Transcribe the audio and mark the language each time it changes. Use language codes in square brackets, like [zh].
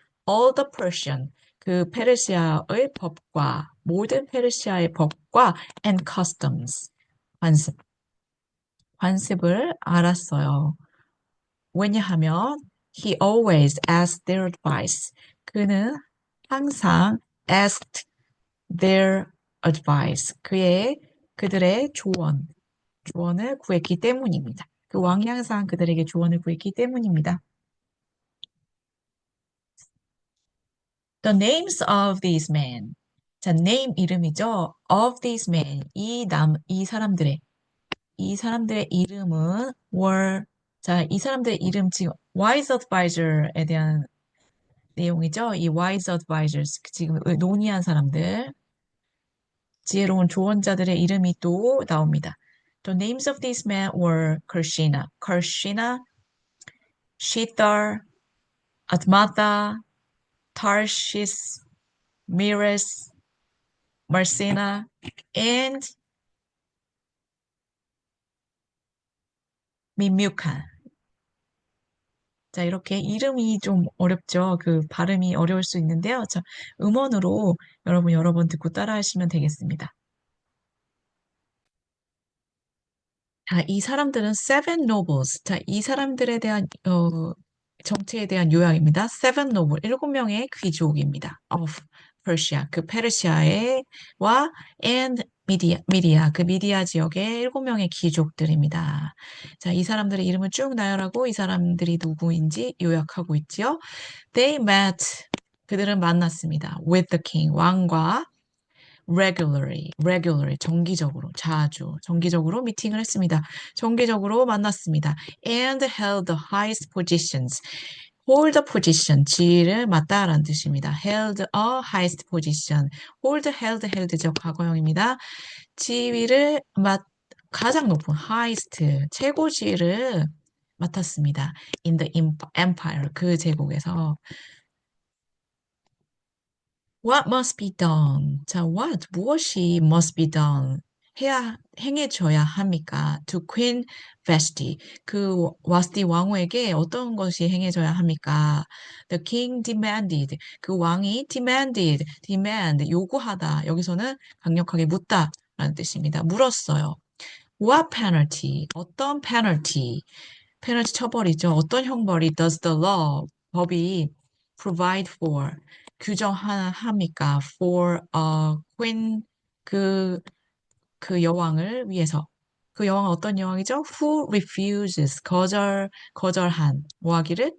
[en] all the Persian, [ko] 그 페르시아의 법과 모든 페르시아의 법과 [en] and customs, [ko] 관습을 알았어요. [en] 왜냐하면 he always asked their advice. [ko] 그는 항상 [en] asked their advice. [ko] 그들의 조언을 구했기 때문입니다. 그 왕이 항상 그들에게 조언을 구했기 때문입니다. [en] The names of these men. 자, name [ko] 이름이죠. [en] Of these men. [ko] 이 사람들의 이름은 자, 이 사람들의 이름 지금 wise advisor에 대한 내용이죠. 이 wise advisors, 지금 논의한 사람들, 지혜로운 조언자들의 이름이 또 나옵니다. [en] The names of these men were Karshina, Shethar, Admatha, Tarshish, Meres, Marsina, and Mimukan. [ko] 자, 이렇게 이름이 좀 어렵죠. 그 발음이 어려울 수 있는데요. 자, 음원으로 여러분 여러 번 듣고 따라 하시면 되겠습니다. 자, 이 사람들은 seven nobles. 자, 이 사람들에 대한 정체에 대한 요약입니다. [en] seven noble, [ko] 7명의 귀족입니다. [en] of Persia, [ko] 그 페르시아와 and 미디아, 그 미디아 지역의 7명의 귀족들입니다. 자, 이 사람들의 이름을 쭉 나열하고 이 사람들이 누구인지 요약하고 있지요. [en] They met, [ko] 그들은 만났습니다. [en] With the king, [ko] 왕과 regularly, 정기적으로, 자주, 정기적으로 미팅을 했습니다. 정기적으로 만났습니다. [en] And held the highest positions. hold a position, [ko] 지위를 맡다라는 뜻입니다. [en] held a highest position. [ko] held, 과거형입니다. 지위를 가장 높은 highest, 최고 지위를 맡았습니다. [en] in the empire, [ko] 그 제국에서. [en] What must be done? [ko] 자, 무엇이 [en] must be done? [ko] 행해져야 합니까? [en] To Queen Vashti, [ko] 그 와스티 왕후에게 어떤 것이 행해져야 합니까? [en] The king demanded, [ko] 그 왕이 [en] demand, 요구하다. [ko] 여기서는 강력하게 묻다 라는 뜻입니다. 물었어요. [en] What penalty? [ko] 어떤 페널티 처벌이죠. 어떤 형벌이 [en] does the law, [ko] 법이 [en] provide for, [ko] 규정합니까? [en] for a queen, [ko] 그, 그 여왕을 위해서. 그 여왕은 어떤 여왕이죠? [en] who refuses, [ko] 거절한, 뭐 하기를?